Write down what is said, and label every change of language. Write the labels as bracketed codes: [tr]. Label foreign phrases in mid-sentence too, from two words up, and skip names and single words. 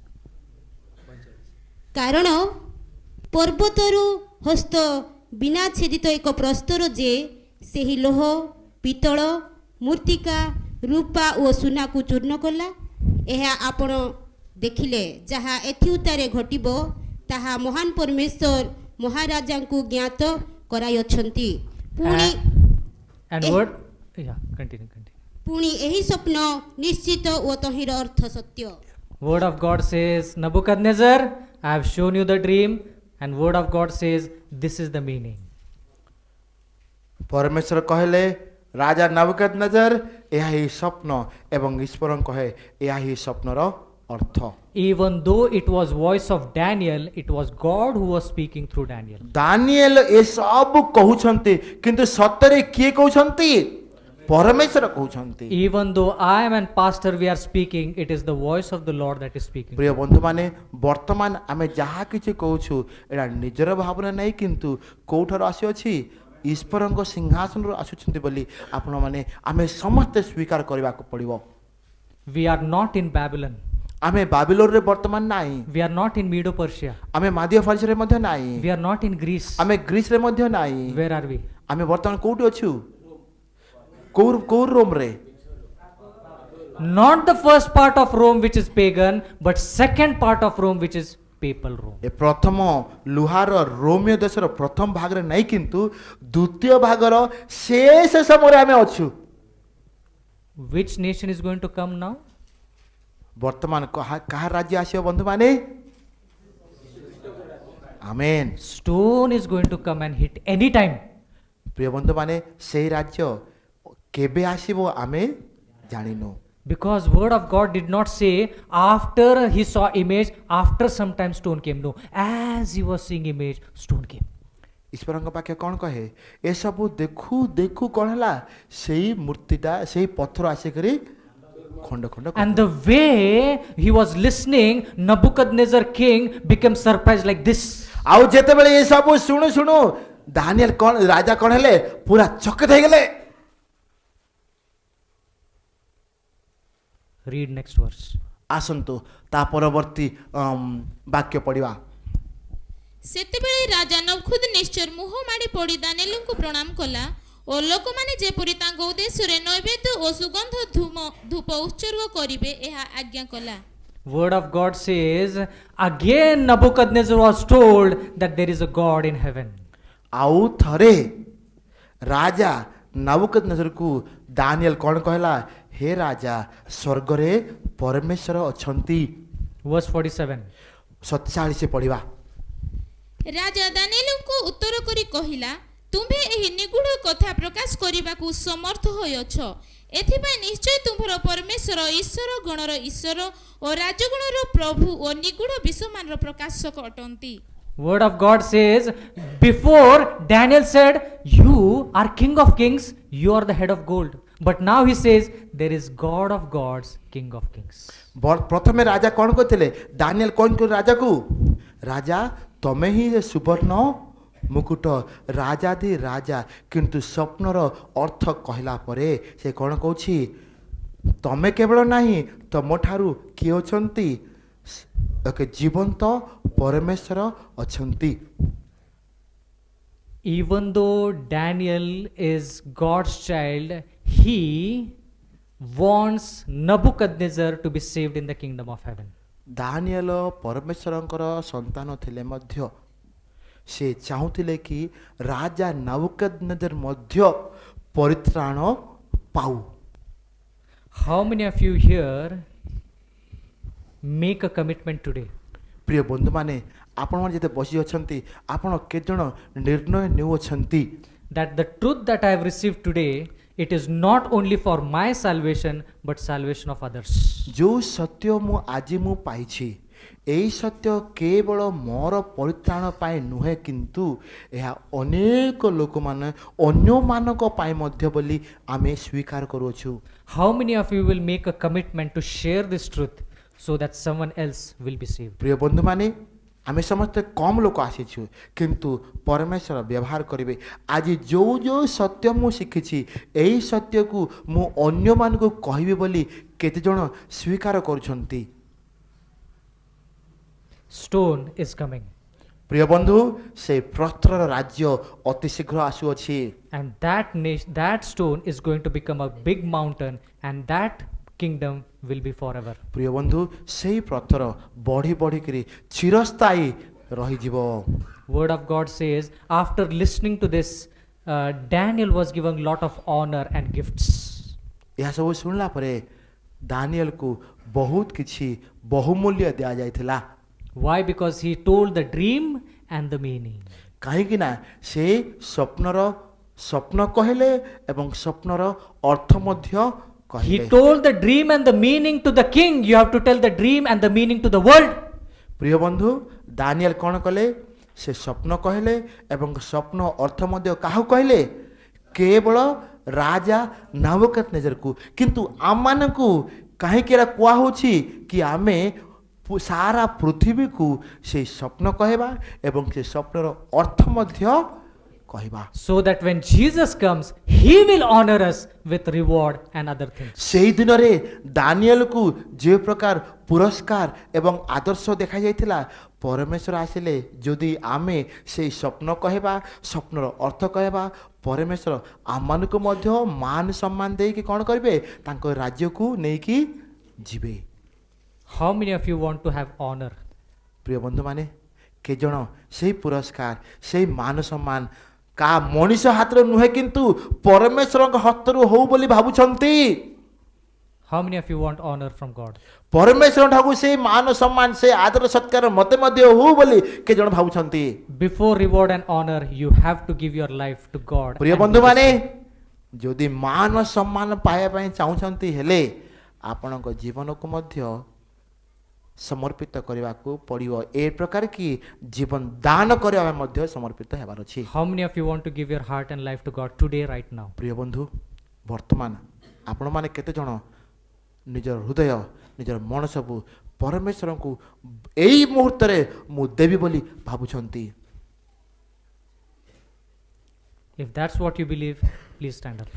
[or] କାରଣ ପର୍ବତରୁ ହସ୍ତ ବିନା ଛେଦିତ ଏକ ପ୍ରସ୍ତର ଯେ ସେହି ଲୌହ, ପିତ୍ତଳ, ମୃତ୍ତିକା, ରୂପା ଓ ସୁନାକୁ ଚୂର୍ଣ୍ଣ କଲା, ଏହା ଆପଣ ଦେଖିଲେ। ଯାହା ଏଥିଉତ୍ତାରେ ଘଟିବ ତାହା ମହାନ ପରମେଶ୍ୱର ମହାରାଜାଙ୍କୁ ଜ୍ଞାତ କରାଇଅଛନ୍ତି। ପୁଣି [en] And word, yeah, continue. [or] ପୁଣି ଏହି ସ୍ୱପ୍ନ ନିଶ୍ଚିତ ଓ ତହିଁର ଅର୍ଥ ସତ୍ୟ। [en] Word of God says, Nebuchadnezzar, I have shown you the dream, and word of God says, this is the meaning. [or] ପରମେଶ୍ୱର କହିଲେ ରାଜା ନବୁକଦନେଜର ଏହା ହିଁ ସ୍ୱପ୍ନ, ଏବଂ ଈଶ୍ୱର କହେ ଏହା ହିଁ ସ୍ୱପ୍ନର ଅର୍ଥ। [en] Even though it was voice of Daniel, it was God who was speaking through Daniel. [or] ଦାନିଏଲ ଏ ସବୁ କହୁଛନ୍ତି, କିନ୍ତୁ ସତରେ କିଏ କହୁଛନ୍ତି? ପରମେଶ୍ୱର କହୁଛନ୍ତି। [en] Even though I am and pastor we are speaking, it is the voice of the Lord that is speaking. [or] ପ୍ରିୟ ବନ୍ଧୁମାନେ, ବର୍ତ୍ତମାନ ଆମେ ଯାହା କିଛି କହୁଛୁ ଏଇଟା ନିଜର ଭାବନା ନାହିଁ, କିନ୍ତୁ କୋଉଠାରୁ ଆସିଅଛି? ଈଶ୍ୱରଙ୍କ ସିଂହାସନରୁ ଆସୁଛନ୍ତି ବୋଲି ଆପଣମାନେ ଆମେ ସମସ୍ତେ ସ୍ୱୀକାର କରିବାକୁ ପଡ଼ିବ। [en] We are not in Babylon. [or] ଆମେ ବାବିଲୋନରେ ବର୍ତ୍ତମାନ ନାହିଁ, [en] We are not in Medo Persia. [or] ଆମେ ମାଦିଆ ଫାରସିରେ ମଧ୍ୟ ନାହିଁ, [en] We are not in Greece. [or] ଆମେ ଗ୍ରୀସରେ ମଧ୍ୟ ନାହିଁ। [en] Where are we? [or] ଆମେ ବର୍ତ୍ତମାନ କୋଉଠି ଅଛୁ? କୋଉ ରୋମରେ? [en] Not the first part of Rome which is pagan, but second part of Rome which is papal Rome. [or] ଏ ପ୍ରଥମ ଲୁହାର ରୋମିଓ ଦେଶର ପ୍ରଥମ ଭାଗରେ ନାହିଁ, କିନ୍ତୁ ଦ୍ୱିତୀୟ ଭାଗର ଶେଷ ସମୟରେ ଆମେ ଅଛୁ। [en] Which nation is going to come now? [or] ବର୍ତ୍ତମାନ କାହା ରାଜ୍ୟ ଆସିବ ବନ୍ଧୁମାନେ? ଆମେନ୍। [en] Stone is going to come and hit any time. [or] ପ୍ରିୟ ବନ୍ଧୁମାନେ, ସେଇ ରାଜ୍ୟ କେବେ ଆସିବ ଆମେ ଜାଣିନୁ। [en] Because word of God did not say after he saw image, after some time stone came. No, as he was seeing image, stone came. [or] ଈଶ୍ୱରଙ୍କ ପାଖେ କ'ଣ କହେ? ଏସବୁ ଦେଖୁ ଦେଖୁ କ'ଣ ହେଲା? ସେଇ ମୂର୍ତ୍ତିଟା, ସେଇ ପଥର ଆସିକରି ଖଣ୍ଡ ଖଣ୍ଡ। [en] And the way he was listening, Nebuchadnezzar king became surprised like this. [or] ଆଉ ଯେତେବେଳେ ଏସବୁ ଶୁଣୁ ଶୁଣୁ ଦାନିଏଲ କ'ଣ ରାଜା କ'ଣ ହେଲେ? ପୁରା ଚକିତ ହେଇଗଲେ। [en] Read next verse. [or] ଆସନ୍ତୁ ତା ପରବର୍ତ୍ତୀ ବାକ୍ୟ ପଢିବା। ସେତେବେଳେ ରାଜା ନବୁକଦନେଚ୍ଛର ମୁହଁ ମାଡ଼ି ପଡ଼ି ଦାନିଏଲଙ୍କୁ ପ୍ରଣାମ କଲା ଓ ଲୋକମାନେ ଯେପରି ତାଙ୍କ ଉଦ୍ଦେଶ୍ୟରେ ନୈବେଦ୍ୟ ଓ ସୁଗନ୍ଧ ଧୂପ ଉତ୍ସର୍ଗ କରିବେ ଏହା ଆଜ୍ଞା କଲା। [en] Word of God says, again Nebuchadnezzar was told that there is a God in heaven. [or] ଆଉ ଥରେ ରାଜା ନବୁକଦନେଜରକୁ ଦାନିଏଲ କ'ଣ କହିଲା? ହେ ରାଜା, ସ୍ୱର୍ଗରେ ପରମେଶ୍ୱର ଅଛନ୍ତି। [en] Verse 47. [or] 47 ପଢିବା। ରାଜା ଦାନିଏଲଙ୍କୁ ଉତ୍ତର କରି କହିଲା, ତୁମ୍ଭେ ଏହି ନିଗୁଢ଼ କଥା ପ୍ରକାଶ କରିବାକୁ ସମର୍ଥ ହୋଇଅଛ। ଏଥିପାଇଁ ନିଶ୍ଚୟ ତୁମ୍ଭର ପରମେଶ୍ୱର ଈଶ୍ୱର ଗଣର ଈଶ୍ୱର ଓ ରାଜଗଣର ପ୍ରଭୁ ଓ ନିଗୁଢ଼ ବିଷୟମାନର ପ୍ରକାଶକ ଅଟନ୍ତି। [en] Word of God says, before Daniel said, you are king of kings, you are the head of gold. But now he says, there is God of gods, king of kings. [or] ପ୍ରଥମେ ରାଜା କ'ଣ କରିଥିଲେ? ଦାନିଏଲ କ'ଣ କଲେ ରାଜାକୁ? ରାଜା, ତମେ ହିଁ ସୁବର୍ଣ୍ଣ ମୁକୁଟ, ରାଜାଧି ରାଜା। କିନ୍ତୁ ସ୍ୱପ୍ନର ଅର୍ଥ କହିଲା ପରେ ସେ କ'ଣ କହୁଛି? ତମେ କେବଳ ନାହିଁ ତମଠାରୁ କିଏ ଅଛନ୍ତି ଏକ ଜୀବନ୍ତ ପରମେଶ୍ୱର ଅଛନ୍ତି। [en] Even though Daniel is God's child, he wants Nebuchadnezzar to be saved in the kingdom of heaven. [or] ଦାନିଏଲ ପରମେଶ୍ୱରଙ୍କର ସନ୍ତାନ ଥିଲେ ମଧ୍ୟ ସେ ଚାହୁଁଥିଲେ କି ରାଜା ନାବୁକଦନେଜର ମଧ୍ୟ ପରିତ୍ରାଣ ପାଉ। [en] How many of you here make a commitment today [or] ପ୍ରିୟ ବନ୍ଧୁମାନେ ଆପଣମାନେ ଯେତେ ବସି ଅଛନ୍ତି ଆପଣ କେତେଜଣ ନିର୍ଣ୍ଣୟ ନେଉଅଛନ୍ତି [en] that the truth that I have received today, it is not only for my salvation but salvation of others. [or] ଯେଉଁ ସତ୍ୟ ମୁଁ ଆଜି ପାଇଛି ଏହି ସତ୍ୟ କେବଳ ମୋର ପରିତ୍ରାଣ ପାଇଁ ନୁହେଁ କିନ୍ତୁ ଏହା ଅନେକ ଲୋକମାନେ ଅନ୍ୟମାନଙ୍କ ପାଇଁ ମଧ୍ୟ ବୋଲି ଆମେ ସ୍ୱୀକାର କରୁଅଛୁ। [en] How many of you will make a commitment to share this truth so that someone else will be saved? [or] ପ୍ରିୟ ବନ୍ଧୁମାନେ ଆମେ ସମସ୍ତେ କମ୍ ଲୋକ ଆସିଛୁ କିନ୍ତୁ ପରମେଶ୍ୱର ବ୍ୟବହାର କରିବେ। ଆଜି ଯେଉଁ ଯେଉଁ ସତ୍ୟ ମୁଁ ଶିଖିଛି ଏହି ସତ୍ୟକୁ ମୁଁ ଅନ୍ୟମାନଙ୍କୁ କହିବି ବୋଲି କେତେଜଣ ସ୍ୱୀକାର କରୁଛନ୍ତି? [en] Stone is coming, [or] ପ୍ରିୟ ବନ୍ଧୁ ସେ ପ୍ରସ୍ତରର ରାଜ୍ୟ ଅତି ଶୀଘ୍ର ଆସୁଅଛି [en] and that stone is going to become a big mountain, and that kingdom will be forever. [or] ପ୍ରିୟ ବନ୍ଧୁ ସେହି ପ୍ରସ୍ତର ବଢ଼ି ବଢ଼ିକିରି ଚିରସ୍ଥାୟୀ ରହିଯିବ। [en] Word of God says, after listening to this, Daniel was given lot of honor and gifts. [or] ଏହା ସବୁ ଶୁଣିଲା ପରେ ଦାନିଏଲକୁ ବହୁତ କିଛି ବହୁମୂଲ୍ୟ ଦିଆଯାଇଥିଲା। [en] Why? Because he told the dream and the meaning. [or] କାହିଁକି ନା ସେ ସ୍ୱପ୍ନ କହିଲେ ଏବଂ ସ୍ୱପ୍ନର ଅର୍ଥ ମଧ୍ୟ [en] He [or] କହିଲେ। [en] told the dream and the meaning to the king. You have to tell the dream and the meaning to the world. [or] ପ୍ରିୟ ବନ୍ଧୁ ଦାନିଏଲ କ'ଣ କଲେ? ସେ ସ୍ୱପ୍ନ କହିଲେ ଏବଂ ସ୍ୱପ୍ନ ଅର୍ଥ ମଧ୍ୟ କାହାକୁ କହିଲେ? କେବଳ ରାଜା ନାବୁକଦନେଜରକୁ। କିନ୍ତୁ ଆମମାନଙ୍କୁ କାହିଁକି ଏରା କୁହାହେଉଛି କି ଆମେ ସାରା ପୃଥିବୀକୁ ସେଇ ସ୍ୱପ୍ନ କହିବା ଏବଂ ସେ ସ୍ୱପ୍ନର ଅର୍ଥ ମଧ୍ୟ କହିବା। [en] So that when Jesus comes, he will honor us with reward and other things. [or] ସେହି ଦିନରେ ଦାନିଏଲକୁ ଯେଉଁ ପ୍ରକାର ପୁରସ୍କାର ଏବଂ ଆଦର୍ଶ ଦେଖାଯାଇଥିଲା ପରମେଶ୍ୱର ଆସିଲେ ଯଦି ଆମେ ସେଇ ସ୍ୱପ୍ନ କହିବା ସ୍ୱପ୍ନର ଅର୍ଥ କହିବା ପରମେଶ୍ୱର ଆମମାନଙ୍କୁ ମଧ୍ୟ ମାନ ସମ୍ମାନ ଦେଇକି କ'ଣ କରିବେ? ତାଙ୍କ ରାଜ୍ୟକୁ ନେଇକି ଯିବେ। [en] How many of you want to have honor? [or] ପ୍ରିୟ ବନ୍ଧୁମାନେ କେଜଣ ସେହି ପୁରସ୍କାର ସେହି ମାନ ସମ୍ମାନ କା ମଣିଷ ହାତରେ ନୁହେଁ କିନ୍ତୁ ପରମେଶ୍ୱରଙ୍କ ହସ୍ତରୁ ହଉ ବୋଲି ଭାବୁଛନ୍ତି? [en] How many of you want honor from God? [or] ପରମେଶ୍ୱର ଠାକୁ ସେଇ ମାନ ସମ୍ମାନ ସେ ଆଦର ସତ୍କାର ମତେ ମଧ୍ୟ ହଉ ବୋଲି କେଜଣ ଭାବୁଛନ୍ତି? [en] Before reward and honor, you have to give your life to God. [or] ପ୍ରିୟ and ବନ୍ଧୁମାନେ ଯଦି ମାନ ସମ୍ମାନ ପାଇବା ପାଇଁ ଚାହୁଁଛନ୍ତି ହେଲେ ଆପଣଙ୍କ ଜୀବନକୁ ମଧ୍ୟ ସମର୍ପିତ କରିବାକୁ ପଡ଼ିବ। ଏ ପ୍ରକାର କି ଜୀବନ ଦାନ କରିବା ପାଇଁ ମଧ୍ୟ ସମର୍ପିତ ହେବାର ଅଛି। [en] How many of you want to give your heart and life to God today, right now? [or] ପ୍ରିୟ ବନ୍ଧୁ ବର୍ତ୍ତମାନ ଆପଣମାନେ କେତେଜଣ ନିଜର ହୃଦୟ ନିଜର ମନ ସବୁ ପରମେଶ୍ୱରଙ୍କୁ ଏଇ ମୁହୂର୍ତ୍ତରେ ମୁଁ ଦେବି ବୋଲି ଭାବୁଛନ୍ତି? [en] If that's what you believe, please stand up.